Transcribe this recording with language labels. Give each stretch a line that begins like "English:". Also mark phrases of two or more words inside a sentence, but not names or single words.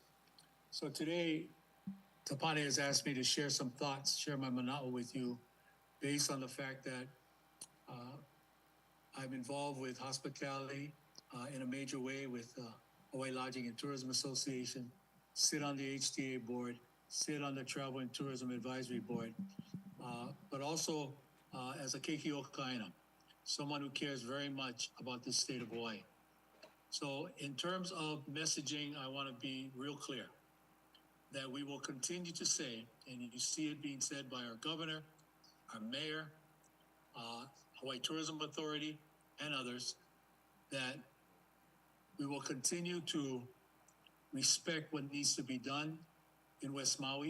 English: So today, Tapani has asked me to share some thoughts, share my mana'o with you, based on the fact that I'm involved with hospitality in a major way with Hawaii Lodging and Tourism Association, sit on the HTA board, sit on the Travel and Tourism Advisory Board, but also as a
Hawaiian: keiki o ka kaina,
English: someone who cares very much about the state of Hawaii. So in terms of messaging, I want to be real clear that we will continue to say, and you see it being said by our governor, our mayor, Hawaii Tourism Authority, and others, that we will continue to respect what needs to be done in West Maui.